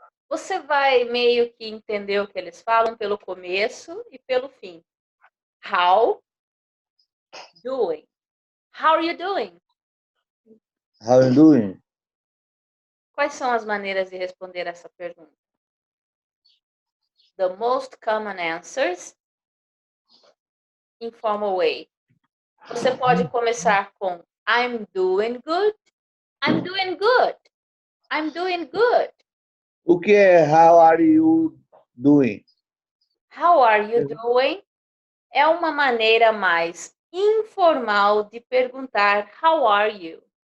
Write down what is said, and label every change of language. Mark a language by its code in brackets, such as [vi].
[pt] Você vai meio que entender o que eles falam pelo começo e pelo fim. [en] How doing? How are you doing? How you doing? [pt] Quais são as maneiras de responder essa pergunta? [en] The most common answers, informal way. [pt] Você pode começar com [en] I'm doing good. I'm doing good. I'm doing good. [pt] O que é [en] how are you doing? How are you doing? [pt] É uma maneira mais informal de perguntar [en] how are you.